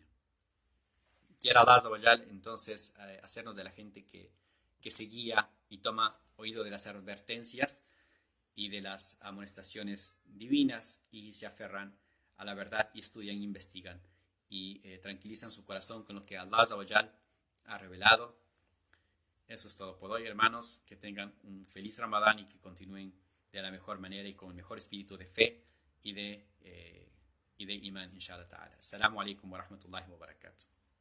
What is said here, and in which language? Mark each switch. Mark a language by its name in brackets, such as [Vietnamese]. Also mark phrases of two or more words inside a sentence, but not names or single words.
[Spanish] Quiera [Arabic] الله عز وجل [Spanish] entonces hacernos de la gente que se guía y toma oído de las advertencias y de las amonestaciones divinas y se aferran a la verdad y estudian, investigan y tranquilizan su corazón con lo que [Arabic] الله عز وجل [Spanish] ha revelado. Eso es todo por hoy, hermanos. Que tengan un feliz Ramadán y que continúen de la mejor manera y con el mejor espíritu de fe y de iman, [Arabic] إن شاء الله تعالى. السلام عليكم ورحمة الله وبركاته.